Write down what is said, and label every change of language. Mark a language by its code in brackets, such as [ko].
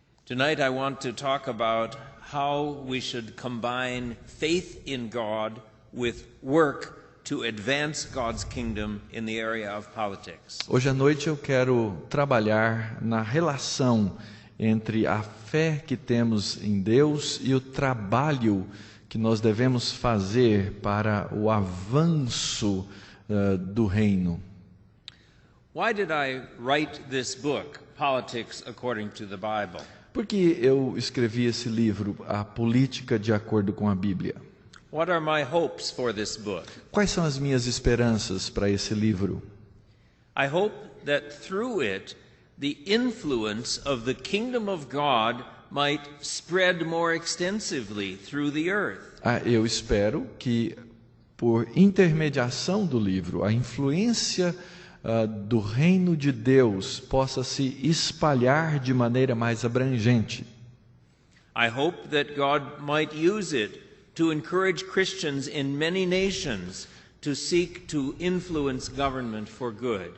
[en] Tonight I want to talk about how we should combine faith in God with work to advance God's kingdom in the area of politics. [pt] Hoje à noite eu quero trabalhar na relação entre a fé que temos em Deus e o trabalho que nós devemos fazer para o avanço do reino. [en] Why did I write this book, Politics According to the Bible? [pt] Por que eu escrevi esse livro, A Política de Acordo com a Bíblia? [en] What are my hopes for this book? [pt] Quais são as minhas esperanças para esse livro? [en] I hope that through it, the influence of the kingdom of God might spread more extensively through the earth. [pt] Eu espero que, por intermediação do livro, a influência do reino de Deus possa se espalhar de maneira mais abrangente. [en] I hope that God might use it to encourage Christians in many nations to seek to influence government for good.